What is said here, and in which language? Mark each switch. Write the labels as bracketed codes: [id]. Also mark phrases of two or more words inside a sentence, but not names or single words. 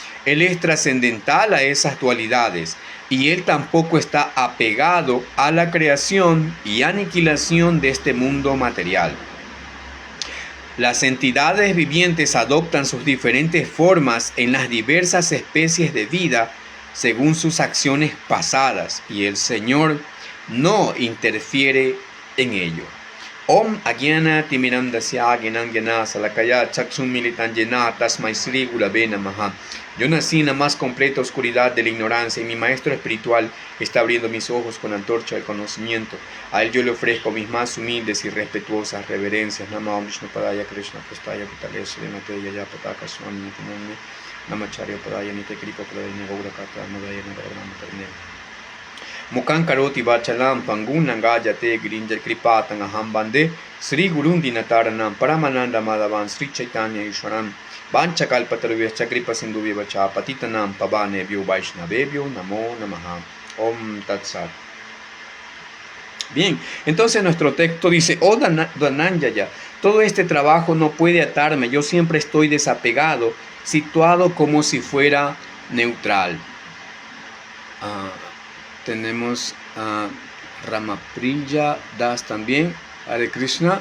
[es] Él es trascendental a esas dualidades y Él tampoco está apegado a la creación y aniquilación de este mundo material. Las entidades vivientes adoptan sus diferentes formas en las diversas especies de vida según sus acciones pasadas y el Señor no interfiere en ello. [sa] Om Agyana Timirandasya Gyanangyana Salakaya Chaksun Militan Yena Tasmai Sri Gurave Namaha. [es] Yo nací en la más completa oscuridad de la ignorancia y mi maestro espiritual está abriendo mis ojos con antorcha del conocimiento. A él yo le ofrezco mis más humildes y respetuosas reverencias. [sa] Nama Om Vishnu Padaya Krishna Prastaya Putale Srimate Yaya Pataka Swami Nitiname Namacharya Padaya Nite Kripa Padaya Gaura Kata Madaya Nagaram Karne Mukan Karoti Vachalam Pangunan Gayate Girinja Kripatan Aham Bande Sri Gurundi Nataranam Paramananda Madhavan Sri Chaitanya Ishwaram Vancha Kalpatarubhya Kripa Sindhuvya Vacha Patitanam Pavanebhyo Vaishnavebhyo Namo Namaha Om Tat Sat. [es] Bien, entonces nuestro texto dice: Oh Dhananjaya, todo este trabajo no puede atarme, yo siempre estoy desapegado, situado como si fuera neutral. Tenemos a Ramapriya Das también, [sa] Hare Krishna.